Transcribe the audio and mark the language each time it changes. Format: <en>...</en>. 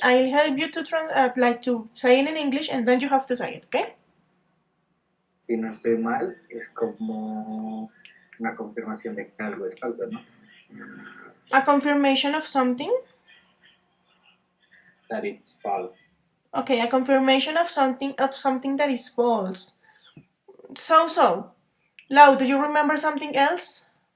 <en>I'll help you to like to say it in English, and then you have to say it. Okay?</en> <es>Si no estoy mal, es como una confirmación de que algo es falso, ¿no?</es> <en>A confirmation of something. That it's false. Okay, a confirmation of something that is false. So. Lau, do you remember something else?</en>